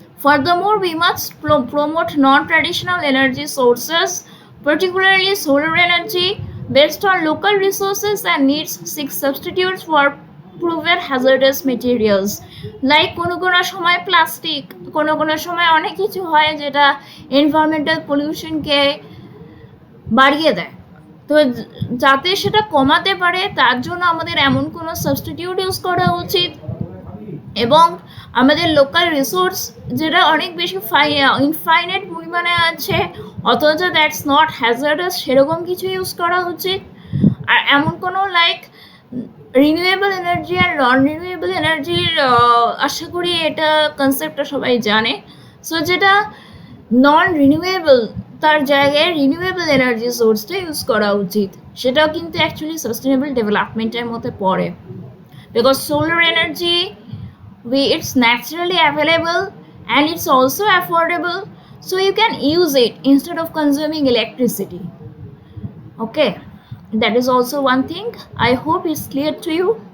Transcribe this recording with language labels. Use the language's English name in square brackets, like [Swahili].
[English] Furthermore, we must promote non-traditional energy sources, particularly solar energy, based on local resources, and needs seek substitutes for proven hazardous materials. [Bangla] Like কোনো সময় plastic, কোনো সময় অনেক কিছু হয় যেটা এনভায়রনমেন্টাল পলিউশনকে বাড়িয়ে দেয়। তো যাতে সেটা কমাতে পারে, তার জন্য আমাদের এমন কোনো সাবস্টিটিউট ইউজ করা উচিত, এবং আমাদের লোকাল রিসোর্স যেটা অনেক বেশি ইনফাইনাইট পরিমাণে আছে, অথচ [English] that's not hazardous, [Bangla] সেরকম কিছু ইউজ করা উচিত। আর এমন কোনো লাইক রিনিউয়েবল এনার্জি আর নন রিনিউয়েবল এনার্জির, আশা করি এটা কনসেপ্টটা সবাই জানে। সো যেটা নন রিনিউয়েবল, তার জায়গায় রিনিউয়েবল এনার্জি সোর্সটা ইউজ করা উচিত। সেটাও কিন্তু অ্যাকচুয়ালি সাস্টেনেবল ডেভেলপমেন্টের মধ্যে পড়ে, [English] Because solar energy it's naturally available and it's also affordable, so you can use it instead of consuming electricity. Okay, that is also one thing. I hope it's clear to you.